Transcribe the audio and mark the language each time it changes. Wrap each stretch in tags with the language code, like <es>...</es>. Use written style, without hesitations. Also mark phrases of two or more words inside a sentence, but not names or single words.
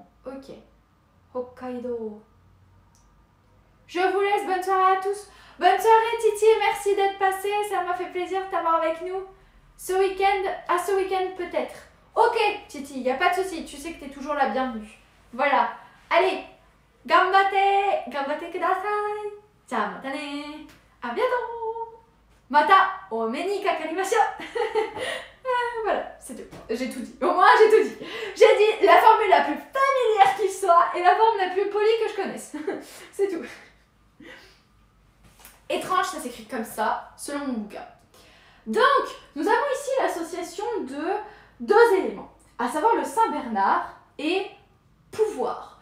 <fr>Ok. Hokkaido. Je vous laisse, bonne soirée à tous. Bonne soirée Titi, merci d'être passé, ça m'a fait plaisir de t'avoir avec nous. Ce week-end peut-être. Ok Titi, y a pas de souci, tu sais que t'es toujours la bienvenue. Voilà, allez,</fr> <ja>がんばってください.</ja> <fr>Ciao,</fr> <ja>またね.</ja> <fr>À bientôt.</fr> <ja>またお目にかかりましょう.</ja> <fr>Voilà, c'est tout. J'ai tout dit. Au moins, j'ai tout dit. J'ai dit la formule la plus familière qui soit et la forme la plus polie que je connaisse. C'est tout. Étrange, ça s'écrit comme ça, selon mon bouquin. Donc, nous avons ici l'association de deux éléments, à savoir le Saint Bernard et pouvoir.</fr>